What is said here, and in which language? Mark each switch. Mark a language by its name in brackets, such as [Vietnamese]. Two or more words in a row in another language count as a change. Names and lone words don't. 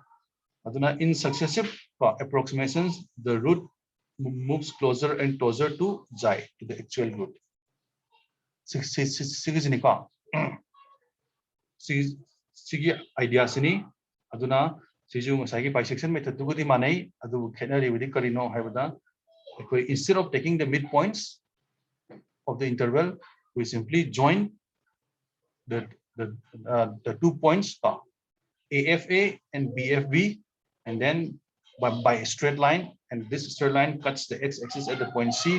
[English] In successive approximations, the root moves closer and closer to xi, to the actual root. [Manipuri] Sigi idea sini aduna siju masagi [English] bisection method [Manipuri] to gudi manai adu khenari with karino habada. [English] Instead of taking the midpoints of the interval, we simply join the 2 points AFA and BFB, and then by a straight line, and this straight line cuts the x-axis at the point C.